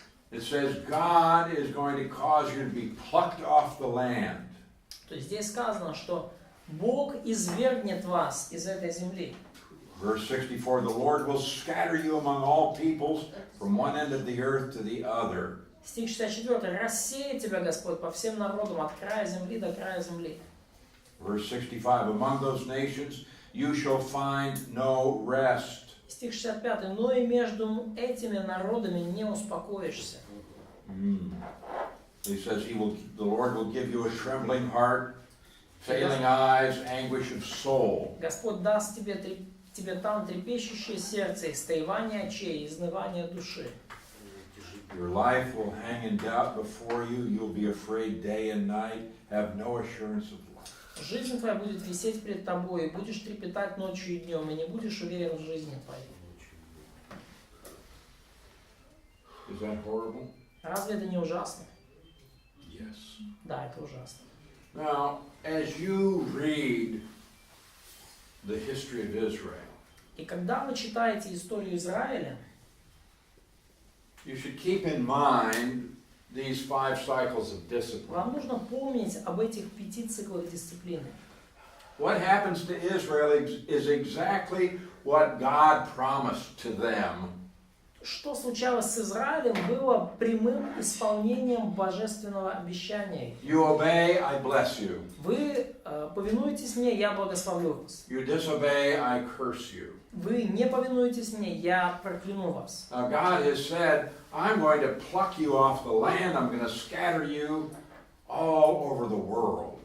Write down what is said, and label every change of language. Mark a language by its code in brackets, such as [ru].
[en] It says God is going to cause you to be plucked off the land. [ru] То есть здесь сказано, что Бог извергнет вас из этой земли. [en] Verse 64, the Lord will scatter you among all peoples from one end of the earth to the other. [ru] Стих 64. Рассеет тебя Господь по всем народам от края земли до края земли. [en] Verse 65, among those nations you shall find no rest. [ru] Стих 65. Но и между этими народами не успокоишься. [en] He says the Lord will give you a trembling heart, failing eyes, anguish of soul. [ru] Господь даст тебе там трепещущее сердце, истаивание очей, изнывание души. [en] Your life will hang in doubt before you. You'll be afraid day and night, have no assurance of life. [ru] Жизнь твоя будет висеть пред тобой, и будешь трепетать ночью и днем, и не будешь уверен в жизни твоей. [en] Is that horrible? [ru] Разве это не ужасно? [en] Yes. [ru] Да, это ужасно. [en] Now, as you read the history of Israel, [ru] И когда вы читаете историю Израиля, [en] you should keep in mind these 5 cycles of discipline. [ru] вам нужно помнить об этих 5 циклах дисциплины. [en] What happens to Israel is exactly what God promised to them. [ru] Что случалось с Израилем, было прямым исполнением божественного обещания. [en] You obey, I bless you. [ru] Вы повинуетесь мне, я благословлю вас. [en] You disobey, I curse you. [ru] Вы не повинуетесь мне, я прокляну вас. [en] Now God has said, I'm going to pluck you off the land. I'm going to scatter you all over the world.